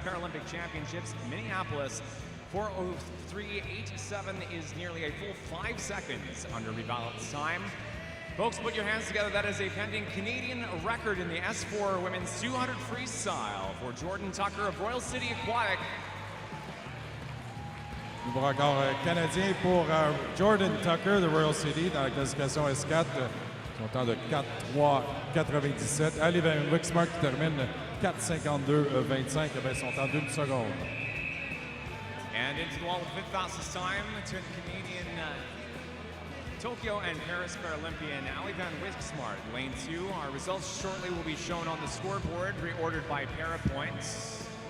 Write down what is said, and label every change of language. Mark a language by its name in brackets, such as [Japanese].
[English] Paralympic Championships, Minneapolis. 4:03:87 is nearly a full 5 seconds under Rivard's time. Folks, put your hands together. That is a pending Canadian record in the S4 Women's 200 Freestyle for Jordan Tucker of Royal City Aquatic. [French] Nouveau record canadien pour Jordan Tucker de Royal City dans la classification S4. Son temps de 4:03:97. Ali Van Wixmark qui termine 4:52:25 avec son temps d'1 seconde. [English] And into the wall with fifth fastest time to the Canadian Tokyo and Paris Paralympian Ali Van Wixmark, lane 2. Our results shortly will be shown on the scoreboard, reordered by para points.